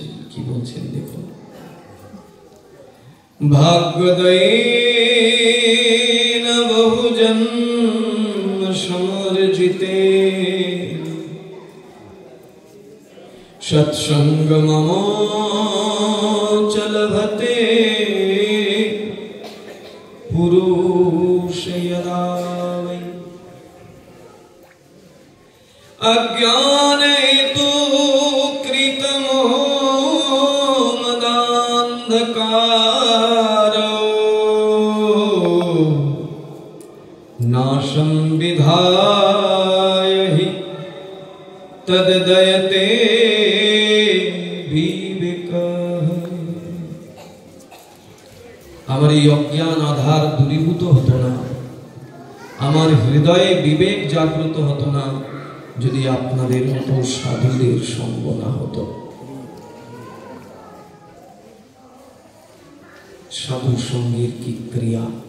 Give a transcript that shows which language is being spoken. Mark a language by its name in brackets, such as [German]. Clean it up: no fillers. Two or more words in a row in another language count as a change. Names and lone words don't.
[Bangla] কি বলছেন দেখুন। [Sanskrit] ভাগ্যদয়েন বহুজন্ম সমর্জিতে সৎসঙ্গমমোচলভতে পুরুষ যদা বৈ अज्ञाने तु कृतमो मदान्धकारो नाशं विधाय हि तद्दयते विवेकः। [Bangla] আমার এই অজ্ঞান আধার দূরীভূত হতো না, আমার হৃদয়ে বিবেক জাগ্রত হতো না, যদি আপনাদের মতো সাধুদের সঙ্গ না হতো। সাধু সঙ্গের কি ক্রিয়া!